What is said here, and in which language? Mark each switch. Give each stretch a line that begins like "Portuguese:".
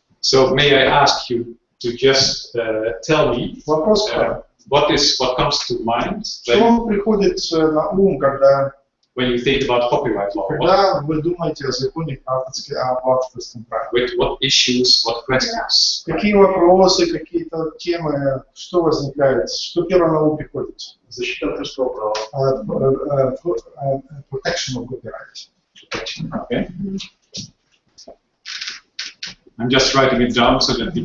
English: So may I ask you to just tell me
Russian: Вопрос,
English: what comes to mind
Russian: что вам приходит на ум,
English: when you think about copyright law?
Russian: когда вы думаете о законе об авторском праве?
English: With what issues, what questions?
Russian: Какие вопросы, какие-то темы, что возникает, что первое на ум приходит? Защита авторского права.
English: Protection of copyright. Okay. I'm just writing it down so that we